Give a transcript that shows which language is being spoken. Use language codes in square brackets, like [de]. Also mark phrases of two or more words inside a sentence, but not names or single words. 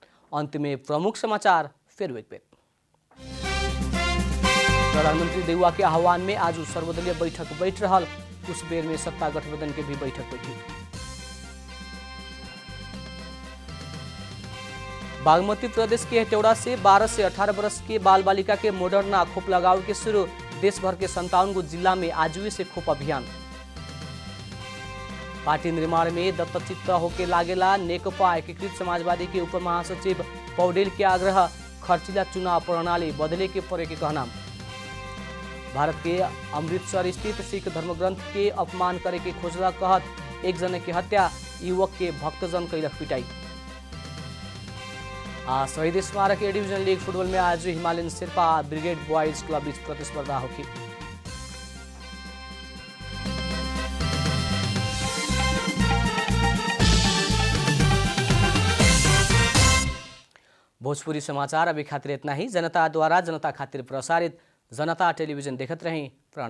[bho] अंत में प्रमुख समाचार फिर एक बेर प्रधानमंत्री देउवा के आह्वान में आज सर्वदलीय बैठक बैठ रहा। उस बेर में सत्ता गठबंधन के भी बैठक बैठी। बागमती प्रदेश के हेटौड़ा से 12 से 18 वर्ष के बाल बालिका के मोडर्ना खोप लगाव के शुरू। देश भर के 57 जिला में आजुए से खोप अभियान। पार्टी निर्माण में दत्तचित्त होके लागेला नेकपा एकीकृत समाजवादी के उप महासचिव पौडेल के आग्रह। खर्चीला चुनाव प्रणाली बदले के परे के कहना। भारत के अमृतसर स्थित सिख धर्मग्रंथ के अपमान करे के खोजला कहत एक जने की हत्या। युवक के भक्तजन कैलक पिटाई। शहीद स्मारक ए डिवीजन लीग फुटबॉल में आज हिमालयन शेर्पा ब्रिगेड बॉयज क्लब बीच प्रतिस्पर्धा होगी। भोजपुरी समाचार अभी खातिर इतना ही। जनता द्वारा जनता खातिर प्रसारित जनता टेलीविजन देखत रहें।